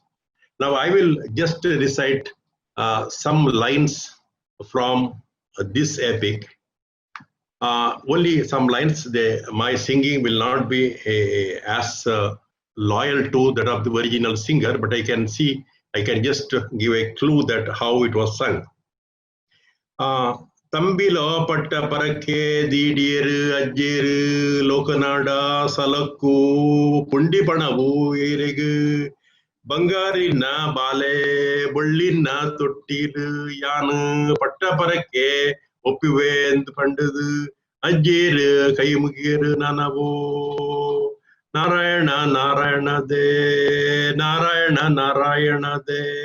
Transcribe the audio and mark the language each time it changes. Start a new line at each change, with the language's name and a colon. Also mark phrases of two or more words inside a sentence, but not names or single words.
English: Now I will just recite some lines from this epic. Only some lines. My singing will not be as loyal to that of the original singer, but I can just give a clue that how it was sung.
Tulu: ತಂಬಿಲೊ ಪಟ್ಟ ಪರಕ್ಕೆ ದಿಡಿಯೆರು ಅಜ್ಜೆರು ಲೋಕನಾಡ ಸಲಕ್ಕು ಪುಂಡಿ ಪಣವು ಎರೆಗು ಬಂಗಾರಿನ ಬಾಲೆ ಬಳ್ಳಿನ ತೊಟ್ಟಿಲು ಯಾನು ಪಟ್ಟ ಪರಕ್ಕೆ ಒಪ್ಪಿವೆ ಎಂದು ಪಂಡದು ಅಜ್ಜೇರು ಕೈ ಮುಗಿಯರು ನಾನವೋ ನಾರಾಯಣ ನಾರಾಯಣದೇ ನಾರಾಯಣ ನಾರಾಯಣದೇ